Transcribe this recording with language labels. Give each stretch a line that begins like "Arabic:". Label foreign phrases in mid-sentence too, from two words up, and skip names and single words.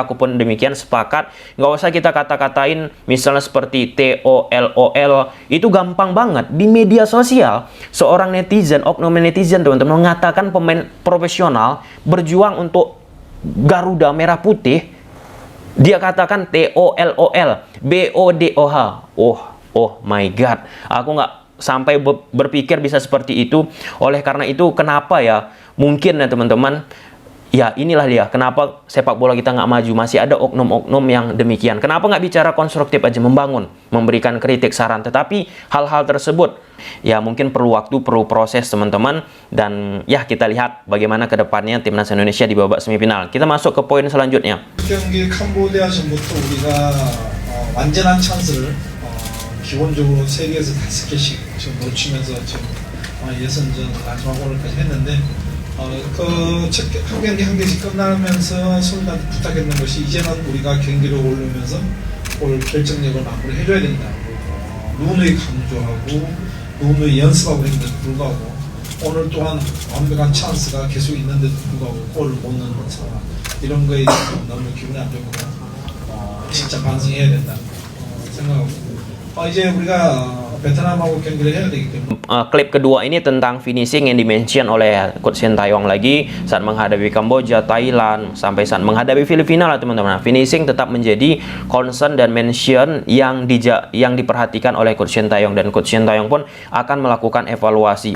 Indonesian: Aku pun demikian sepakat. Nggak usah kita kata-katain misalnya seperti TOLOL. Itu gampang banget di media sosial. Seorang netizen, oknum netizen teman-teman, mengatakan pemain profesional berjuang untuk Garuda Merah Putih. Dia katakan TOLOL, BODOH.
English: Oh my God.
Indonesian: Aku nggak sampai berpikir bisa seperti itu. Oleh karena itu, kenapa ya? Mungkin ya teman-teman, ya inilah dia. Kenapa sepak bola kita nggak maju? Masih ada oknum-oknum yang demikian. Kenapa nggak bicara konstruktif aja, membangun, memberikan kritik, saran. Tetapi hal-hal tersebut, ya mungkin perlu waktu, perlu proses teman-teman. Dan ya kita lihat bagaimana ke depannya timnas Indonesia di babak semifinal. Kita masuk ke poin selanjutnya.
Korean: 경기 캄보디아전부터 우리가 완전한 찬스를 기본적으로 3개에서 5개씩 지금 놓치면서 지금 예선전 마지막 오늘까지 했는데 한 경기 한 개씩 끝나면서 선수들한테 부탁했는 것이 이제는 우리가 경기를 올리면서 골 결정력을 마무리 해줘야 된다. 누누이 강조하고 누누이 연습하고 있는데도 불구하고 오늘 또한 완벽한 찬스가 계속 있는데도 불구하고 골을 못 넣는 상황. 이런 거에 너무 기분이 안 좋고 진짜 반성해야 된다 생각하고 이제 우리가 베트남하고 경기를 해야 되기 때문에
Indonesian: klip kedua ini tentang finishing yang dimention oleh Coach Shin Tae-yong lagi saat menghadapi Kamboja, Thailand, sampai saat menghadapi Filipina lah teman-teman. Finishing tetap menjadi concern dan mention yang diperhatikan oleh Coach Shin Tae-yong, dan Coach Shin Tae-yong pun akan melakukan evaluasi.